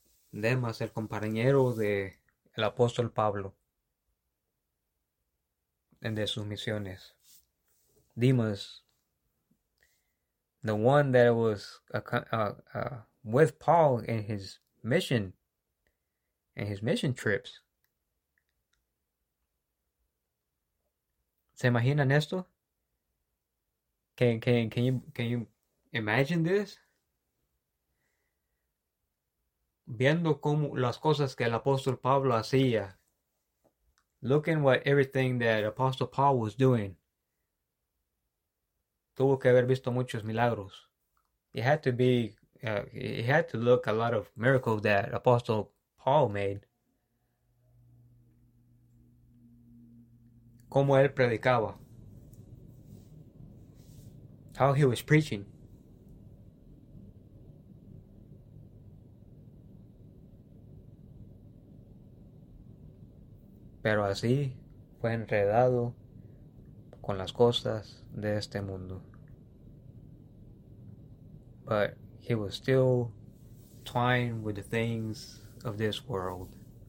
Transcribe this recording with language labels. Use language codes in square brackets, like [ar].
[es] Demas, el compañero de el apóstol Pablo, en de sus misiones. [en] Demas, the one that was with Paul in his mission, and his mission trips. [es] ¿Se imaginan esto? [en] Can you imagine this? [es] Viendo cómo las cosas que el apóstol Pablo hacía. [en] Looking what everything that Apostle Paul was doing. [es] Tuvo que haber visto muchos milagros. [en] He had to look a lot of miracles that Apostle Paul made. [es] Cómo él predicaba. [en] How he was preaching. [es] Pero así fue enredado con las cosas de este mundo. [en] But he was still twined with the things of this world.